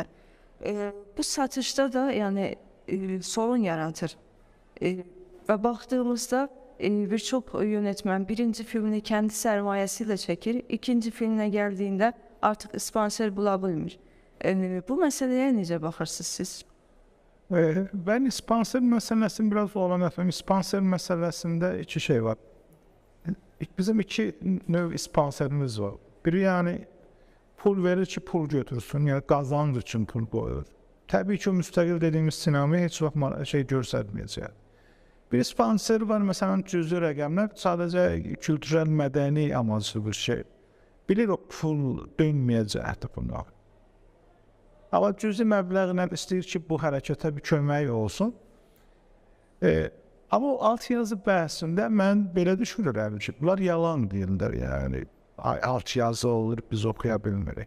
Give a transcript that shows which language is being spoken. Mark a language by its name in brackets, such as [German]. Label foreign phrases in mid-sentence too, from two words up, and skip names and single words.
[Azerbaijani] Bu satışda da yəni sorun yaratır. Və baxdığımızda bir çox yönetmen birinci filmini kendi sərmayəsilə çəkir, ikinci filminə gəldiyində artıq sponsor bula bilmir. Bu məsələyə necə baxırsınız siz? [Turkish] Ben sponsor meselesini biraz olan efendim. Sponsor meselesinde iki şey var. Bizim iki növ sponsorumuz var. Biri yani pul verir ki pul götürsün, yani kazanç için pul koyur. Tabii ki müstakil dediğimiz sinemayı hiç vaxt [Azerbaijani] şey göstərməyəcək. Bir sponsor var, mesela cüzi rəqəmlər, sadəcə kültürel mədəni amaclı bir şey. Bilir o pul dönməyəcəkdir buna. Amma cüzi məbləğlə istəyir ki, bu hərəkətə bir kömək olsun. Amma o alt yazı bəhsində mən belə düşünürəm ki, bunlar yalan deyirlər, yəni alt yazı olur, biz oxuya bilmirik.